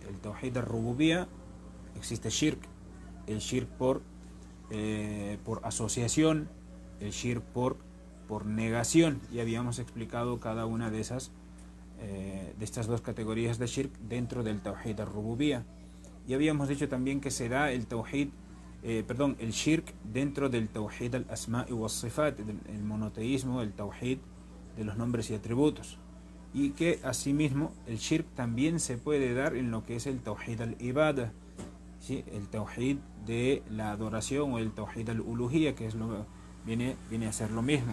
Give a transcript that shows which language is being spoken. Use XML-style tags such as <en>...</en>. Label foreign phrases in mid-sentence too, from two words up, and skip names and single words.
<es>El</es> <ar>توحيد الربوبية,</ar> <es>existe Shirk, el Shirk por asociación, el Shirk por negación, y habíamos explicado cada una de estas dos categorías de Shirk dentro del</es> <ar>توحيد الربوبية.</ar> <es>Y habíamos dicho también que se da el Shirk dentro del</es> <ar>توحيد الأسماء وصفات,</ar> <es>el monoteísmo, el Tawhid de los nombres y atributos, y que asimismo el Shirk también se puede dar en lo que es el</es> <ar>توحيد العبادة,</ar> <es>¿sí? El Tawhid de la adoración, o el</es> <ar>توحيد الألوهية,</ar> <es>que viene a ser lo mismo.</es>